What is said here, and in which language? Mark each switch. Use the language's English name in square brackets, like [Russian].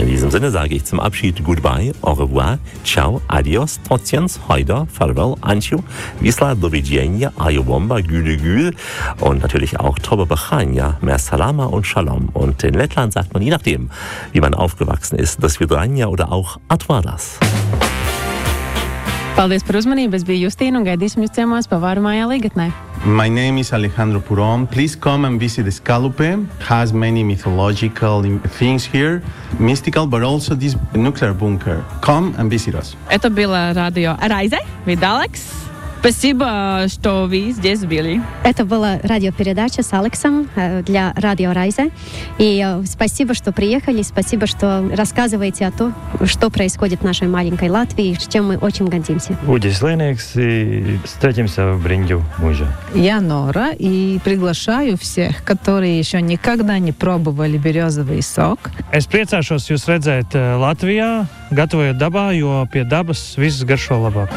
[German] In diesem Sinne sage ich zum Abschied goodbye, au revoir, ciao, adios, potiens, hoida, farewell, anciu, visla, dovidjenja, ajobomba, güle, güle und natürlich auch tobe Bachania, mehr Salama und Shalom. Und in Lettland sagt man, je nachdem, wie man aufgewachsen ist, das Vidranja oder auch Atvaras. [Latvian] Paldies par uzmanību, es biju Justīna un gaidīsim jūs ciemos pavāru mājā Ligatnē. [English] My name is Alejandro Purón. Please come and visit the Skalupe. It has many mythological things here, mystical, but also this nuclear bunker. Come and visit us. [Russian] Это была радио Райзе, [English] with Alex. [Russian] Спасибо, что вы здесь были. Это была радиопередача с Алексом для Радио Райзе. И спасибо, что приехали, спасибо, что рассказываете о том, что происходит в нашей маленькой Латвии, с чем мы очень гордимся. Будет Ленекс, и встретимся в Бринджу уже. Я Нора, и приглашаю всех, которые еще никогда не пробовали березовый сок. [Latvian] Es priecāšos jūs redzēt Latvijā. Gatavojot dabā, jo pie dabas viss garšo labāk.